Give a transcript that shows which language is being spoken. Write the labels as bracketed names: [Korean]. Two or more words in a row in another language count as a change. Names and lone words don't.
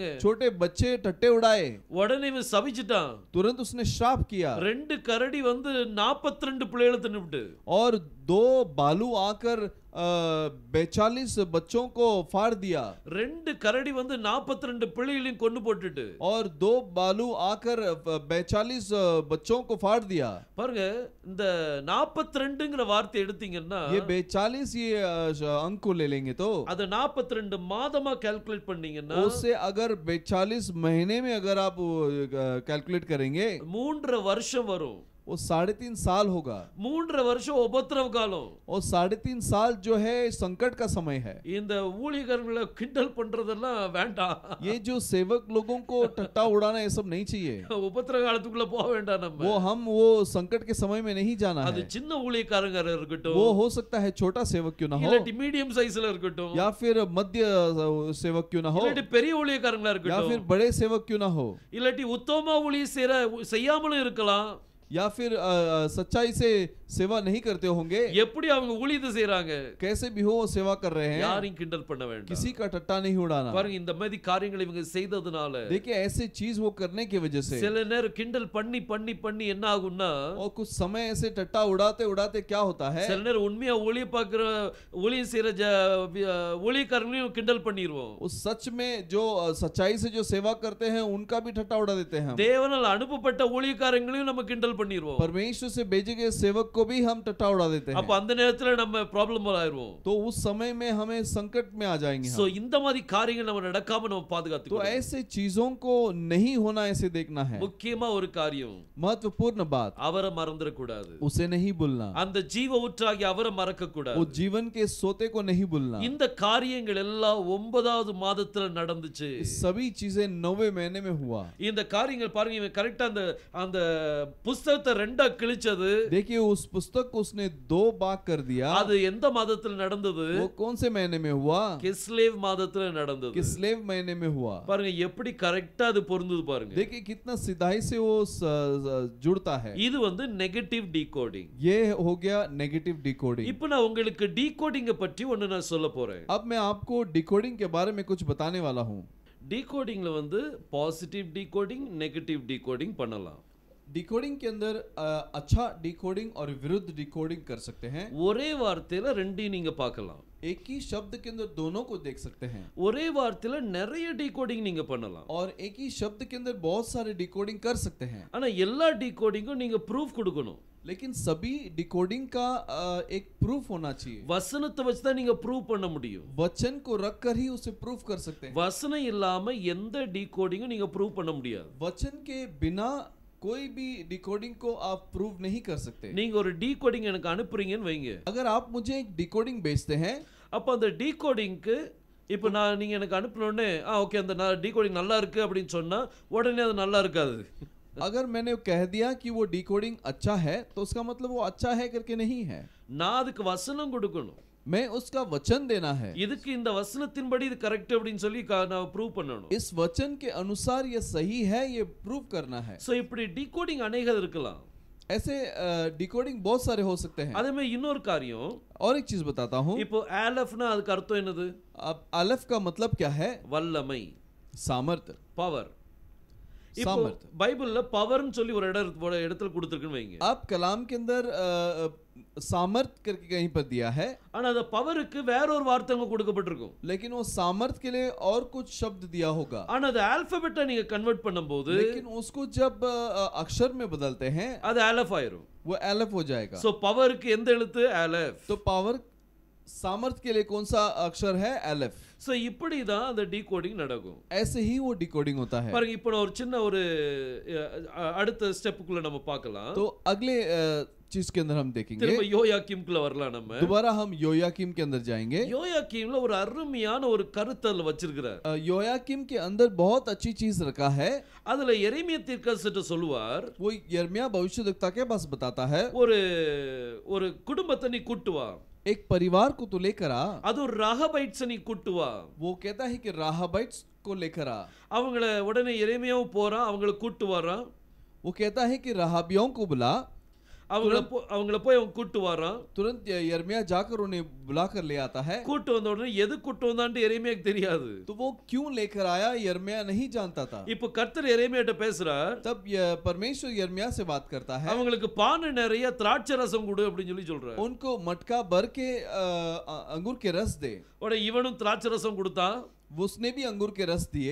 [Hindi] छोटे बच्चे टट्टे उड़ाए। [Tamil] உடனே இவன் சபிச்சிட்டான். [Hindi] तुरंत उसने श्राप किया। [Tamil] 2 கரடி வந்து 42 பிள்ளைகளை தின்னுட்டு. [Hindi] और 2 बालू आकर 42 बच्चों को फाड़ दिया। [Tamil] 2 கரடி வந்து 42 பிள்ளைகளையும் கொன்னு போட்டுட்டு. [Hindi] और 2 बालू आकर 42 बच्चों को फाड़ दिया। [Tamil] பாருங்க இந்த 42ங்கற வார்த்தை எடுத்தீங்கன்னா [Hindi] ये 42 ये अंक को ले लेंगे तो [Tamil] அத 42 மாதமா கால்குலேட் பண்ணீங்கன்னா [Hindi] उससे अगर 42 महीने में अगर आप कैलकुलेट करेंगे [Tamil] 3 வருஷம் வரும். [Hindi] वो 3.5 साल होगा। [Tamil] 3 வருஷம் உபத்திரவ காலம். [Hindi] और 3.5 साल जो है संकट का समय है। [Tamil] இந்த ஊழியக்காரங்களை கிண்டல் பண்றதெல்லாம் வேண்டாம். [Hindi] ये जो सेवक लोगों को टट्टा उड़ाना ये सब नहीं चाहिए। [Tamil] உபத்திரவ காலத்துக்குள்ள போக வேண்டாம் நம்ம. [Hindi] वो संकट के समय में नहीं जाना [Tamil] அது [Hindi] है। [Tamil] சின்ன ஊழியக்காரங்க இருக்கட்டும். [Hindi] वो हो सकता है छोटा सेवक क्यों ना हो, [Tamil] இல்ல மீடியம் சைஸ்ல இருக்கட்டும். [Hindi] या फिर मध्य सेवक क्यों ना हो, [Tamil] இல்ல பெரிய ஊழியக்காரங்களா [Hindi] या [Tamil] இருக்கட்டும். [Hindi] फिर बड़े सेवक क्यों ना हो, [Tamil] இல்லட்டி உத்தம ஊழியம் செய்யாமலும் இருக்கலாம். [Hindi] या फिर सच्चाई से सेवा नहीं करते होंगे। [Tamil] எப்படி அவங்க ஊழியத்தை செய்றாங்க? [Hindi] कैसे भी हो वो सेवा कर रहे हैं। [Tamil] யாரையும் கிண்டல் பண்ண வேண்டாம். [Hindi] किसी का टट्टा नहीं उड़ाना। [Tamil] பாருங்க இந்த மாதிரி காரியங்களை இவங்க செய்ததனால [Hindi] देखिए ऐसे चीज वो करने की वजह से [Tamil] சில நேரம் கிண்டல் பண்ணி பண்ணி பண்ணி என்ன ஆகும்னா [Hindi] और कुछ समय ऐसे टट्टा उड़ाते उड़ाते क्या होता है, [Tamil] சில நேரம் உண்மையா ஊழியம் பார்க்கிற ஊழியம் செய்யற ஊழியக்காரங்களையும் கிண்டல் பண்ணிடுவோம். [Hindi] उस सच में जो सच्चाई से जो सेवा करते हैं उनका भी टट्टा उड़ा देते हैं। [Tamil] தேவனால் அனுப்பப்பட்ட ஊழியக்காரங்களையும் நம்ம கிண்டல் பண்ணிடுவோம். [Hindi] परमेश्वर से भेजे गए सेवक को भी हम टट्टा उड़ा देते [Tamil] அப்ப [Hindi] हैं। [Tamil] அந்த நேரத்துல நம்ம ப்ராப்ளம் ஆயிருவோம். [Hindi] तो उस समय में हमें संकट में आ जाएंगे [Tamil] சோ [Hindi] हम। [Tamil] இந்த மாதிரி காரியங்கள் நம்ம நடக்காம நம்ம [Hindi] तो [Tamil] பாதுகாத்துக்கணும். [Hindi] ऐसे चीजों को नहीं होना ऐसे देखना है। [Tamil] முக்கியமா ஒரு காரியம் [Hindi] महत्वपूर्ण बात [Tamil] அவரை மறந்துட கூடாது. [Hindi] उसे नहीं भूलना। [Tamil] அந்த ஜீவ ஊற்றாகி அவரை மறக்க கூடாது. [Hindi] वो जीवन के सोते को नहीं भूलना। [Tamil] இந்த காரியங்கள் எல்லாம் 9வது மாதத்துல நடந்துச்சு. [Hindi] सभी चीजें 9वें महीने में हुआ। [Tamil] இந்த காரியங்கள் பாருங்க இவன் கரெக்ட்டா அந்த புத்தகத்தை ரெண்டா கிழிச்சது. [Hindi] देखिए उस पुस्तक को उसने 2 भाग कर दिया। [Tamil] அது எந்த மாதத்துல நடந்தது? [Hindi] वो कौन से महीने में हुआ? [Tamil] கிஸ்லேவ் மாதத்துல நடந்தது. [Hindi] किस्लेव महीने में हुआ। [Tamil] பாருங்க எப்படி கரெக்ட்டா அது பொருந்துது பாருங்க. [Hindi] देखिए कितना सिधाई से वो जुड़ता है। [Tamil] இது வந்து [English] negative decoding. [Hindi] ये हो गया [English] negative decoding. [Tamil] இப்போ நான் உங்களுக்கு டிகோடிங்க பற்றி ஒன்னு நான் சொல்ல போறேன். [Hindi] अब मैं आपको डिकोडिंग के बारे में कुछ बताने वाला हूँ। [Tamil] டிகோடிங்ல வந்து [English] positive decoding, negative decoding [Tamil] பண்ணலாம். [Hindi] डिकोडिंग के अंदर अच्छा डिकोडिंग और विरुद्ध डिकोडिंग कर सकते हैं। [Tamil] ஒரே வார்த்தையில ரெண்டையும் நீங்க பார்க்கலாம். [Hindi] एक ही शब्द के अंदर दोनों को देख सकते हैं। [Tamil] ஒரே வார்த்தையில நிறைய டிகோடிங் நீங்க பண்ணலாம். [Hindi] और एक ही शब्द के अंदर बहुत सारे डिकोडिंग कर सकते हैं। [Tamil] ஆனா எல்லா டிகோடிங்கும் நீங்க ப்ரூஃப் கொடுக்கணும். [Hindi] लेकिन सभी डिकोडिंग का एक प्रूफ होना चाहिए। [Tamil] வசனத்தை வச்சு தான் நீங்க ப்ரூவ் பண்ண முடியும். [Hindi] वचन को रखकर ही उसे प्रूफ कर सकते हैं। [Tamil] வசனம் இல்லாம எந்த டிகோடிங்கும் நீங்க ப்ரூவ் பண்ண முடியாது. [Hindi] वचन के बिना कोई भी डिकोडिंग को आप प्रूव नहीं कर सकते। [Tamil] நீங்க ஒரு டிகோடிங் எனக்கு அனுப்புறீங்கன்னு வைங்க. [Hindi] अगर आप मुझे एक डिकोडिंग भेजते हैं, [Tamil] அப்ப அந்த டிகோடிங்க்கு இப்போ நீங்க எனக்கு அனுப்பினோடனே ஓகே அந்த டிகோடிங் நல்லா இருக்கு அப்படின்னு சொன்னா உடனே அது நல்லா இருக்காது. [Hindi] अगर मैंने कह दिया कि वो डिकोडिंग अच्छा है तो उसका मतलब वो अच्छा है करके नहीं है। [Tamil] நான் அதுக்கு வசனம் கொடுக்கணும். [Hindi] मैं उसका वचन देना है। [Tamil] இதுக்கு இந்த வசனத்தின்படி இது கரெக்ட் அப்படினு சொல்லி நான் ப்ரூவ் பண்ணணும். [Hindi] इस वचन के अनुसार ये सही है ये प्रूव करना है। [Tamil] சோ இப்படி டிகோடிங் अनेक இருக்கலாம். [Hindi] ऐसे डिकोडिंग बहुत सारे हो सकते हैं। [Tamil] அதே மாதிரி இன்னொரு காரியம் [Hindi] और एक चीज बताता हूँ। [Tamil] இப்போ ஆலஃப்னா அதுக்கு அர்த்தம் என்னது? [Hindi] अब अलफ का मतलब क्या है? [Tamil] வல்லமை, [Hindi] सामर्थ, [Tamil] பவர். இப்போ [Hindi] सामर्थ। [Tamil] பைபிள்ல பவர்னு சொல்லி ஒரு இடத்துல கொடுத்திருக்குன்னு வைங்க. [Hindi] अब कलाम के अंदर सामर्थ करके कहीं पर दिया है, [Tamil] ஆனா அந்த பவருக்கு வேற ஒரு வார்த்தைங்க கொடுக்கப்பட்டிருக்கும். [Hindi] लेकिन वो सामर्थ के लिए और कुछ शब्द दिया होगा। [Tamil] ஆனா அது ஆல்பபெட்டா நீங்க கன்வர்ட் பண்ணும்போது [Hindi] लेकिन उसको जब अक्षर में बदलते हैं [Tamil] அது ஆலஃப் ஆயிரும். [Hindi] वो एलफ हो जाएगा। [Tamil] சோ பவருக்கு எந்த எழுத்து? ஆலஃப். [Hindi] तो पावर सामर्थ के लिए कौन सा अक्षर है? एलफ। [Tamil] சோ இப்படி தான் அந்த டிகோடிங் நடக்கும். [Hindi] ऐसे ही वो डिकोडिंग होता है। [Tamil] பாருங்க இப்போ ஒரு சின்ன ஒரு அடுத்த ஸ்டெப்புக்குள்ள நம்ம பார்க்கலாம். [Hindi] तो अगले चीज के अंदर हम देखेंगे। [Tamil] திரும்ப யோயாக்கீம்க்குள்ள வரலாம் நம்ம. [Hindi] दोबारा हम योयाकीम के अंदर जाएंगे। [Tamil] யோயாக்கீம்ல ஒரு அருமையான ஒரு கருத்தல் வச்சிருக்கிறார். [Hindi] योयाकीम के अंदर बहुत अच्छी चीज रखा है। [Tamil] அதுல எரேமியா தீர்க்கதரிசி சொல்லுவார், [Hindi] वो यिर्मयाह भविष्यद्वक्ता के पास बताता है, [Tamil] ஒரு குடும்பத்தை நீ கூட்டு வா. [Hindi] एक परिवार को तो लेकर आ। [Tamil] அது ஒரு ராகபைட்ஸ் நீ கூட்டு வா. [Hindi] वो कहता है कि राहाबाइट्स को लेकर आ। [Tamil] அவங்கள உடனே எரேமியாவும் போறான், அவங்கள கூட்டு வரான். [Hindi] वो कहता है कि राहाबियों को बुला। [Tamil] அவங்கள போய் அவன் கூட்டு வரான். [Hindi] तुरंत यिर्मयाह जाकर उन्हें बुलाकर ले आता है. [Tamil] கூட்டு வந்த உடனே எது கூட்டு வந்தான்ட்டு எரேமியாக்கு தெரியாது. [Hindi] तो वो क्यों लेकर आया यिर्मयाह नहीं जानता था. [Tamil] இப்போ கர்த்தர் எரேமியாட்ட பேசுறார். [Hindi] तब परमेश्वर यिर्मयाह से बात करता है. [Tamil] அவங்களுக்கு பானை நிறைய திராட்சை ரசம் கொடு அப்படினு சொல்றார். [Hindi] उनको मटका भर के अंगूर के रस दे. [Tamil] உடனே இவனும் திராட்சை ரசம் கொடுத்தான். [Hindi] उसने भी अंगूर के रस दिए.